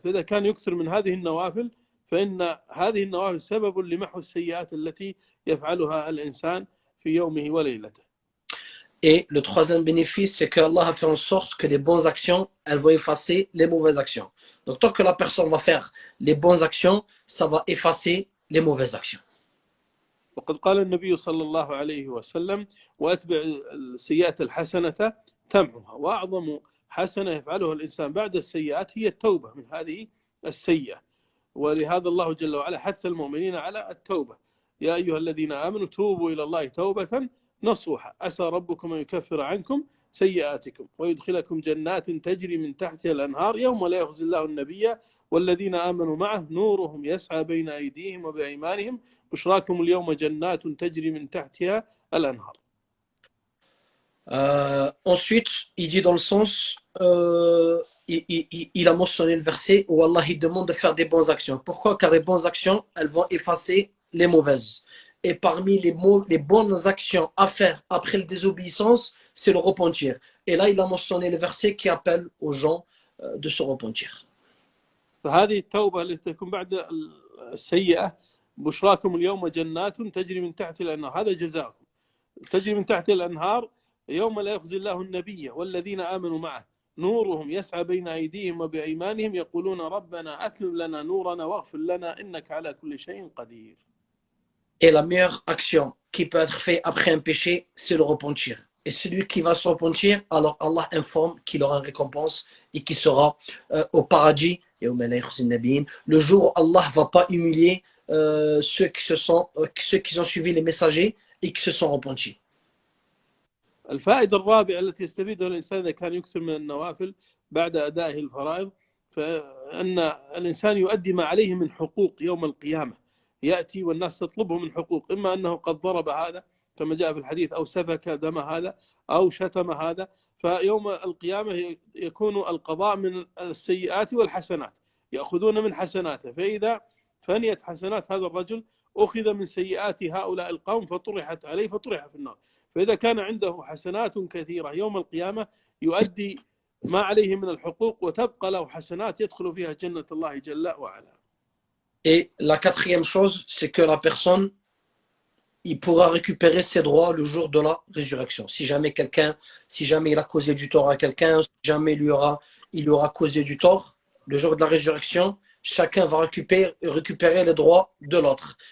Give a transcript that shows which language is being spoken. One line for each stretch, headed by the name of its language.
Arabic: فإذا كان يكثر من هذه النوافل فإن هذه النوافل سبب لمحو السيئات التي يفعلها الإنسان في يومه وليلته.
French: Et le troisième bénéfice, c'est que Allah a fait en sorte que les bonnes actions, elles vont effacer les mauvaises actions. Donc, tant que la personne va faire les bonnes actions, ça va effacer les mauvaises actions.
Arabic: وقد قال النبي صلى الله عليه وسلم وأتبع السيئات الحسنة تمحها، وأعظم حسنة يفعلها الإنسان بعد السيئات هي التوبة من هذه السيئة. ولهذا الله جل وعلا حث المؤمنين على التوبة. يا أيها الذين آمنوا توبوا إلى الله توبة نصوحا عسى ربكم أن يكفر عنكم سيئاتكم ويدخلكم جنات تجري من تحتها الأنهار يوم لا يخزي الله النبي والذين آمنوا معه نورهم يسعى بين أيديهم وبأيمانهم بشراكم اليوم جنات تجري من تحتها الأنهار.
French: Ensuite, il dit dans le sens, il a mentionné le verset où Allah il demande de faire des bonnes actions. Pourquoi? Car les bonnes actions, elles vont effacer les mauvaises. Et parmi les bonnes actions à faire après la désobéissance, c'est le repentir. Et là, il a mentionné le verset qui appelle aux gens de se repentir.
Arabic: فهذه التوبة التي تكون بعد السيئة بشراكم اليوم جنات تجري من تحت الأنهار هذا جزاؤكم تجري من تحت الأنهار يوم لا يخزي الله النبي والذين آمنوا معه نورهم يسعى بين أيديهم وبأيمانهم يقولون ربنا أتمم لنا نورنا واغفر لنا إنك على كل شيء قدير.
French: Et la meilleure action qui peut être faite après un péché, c'est le repentir. Et celui qui va se repentir, alors Allah informe qu'il aura une récompense et qu'il sera au paradis. Le jour où Allah ne va pas humilier ceux qui ont suivi les messagers et qui se sont repentis.
Arabic: الفائدة الرابعة التي يستفيدها الإنسان إذا كان يكثر من النوافل بعد أدائه الفرائض فأن الإنسان يؤدي ما عليه من حقوق يوم القيامة. يأتي والناس تطلبه من حقوق إما أنه قد ضرب هذا كما جاء في الحديث أو سفك دم هذا أو شتم هذا فيوم القيامة يكون القضاء من السيئات والحسنات يأخذون من حسناته فإذا فنيت حسنات هذا الرجل أخذ من سيئات هؤلاء القوم فطرحت عليه فطرح في النار. فإذا كان عنده حسنات كثيرة يوم القيامة يؤدي ما عليه من الحقوق وتبقى له حسنات يدخل فيها جنة الله جل وعلا.
French: Et la quatrième chose, c'est que la personne, il pourra récupérer ses droits le jour de la résurrection. Si jamais il a causé du tort à quelqu'un, si jamais il lui aura causé du tort, le jour de la résurrection, chacun va récupérer les droits de l'autre.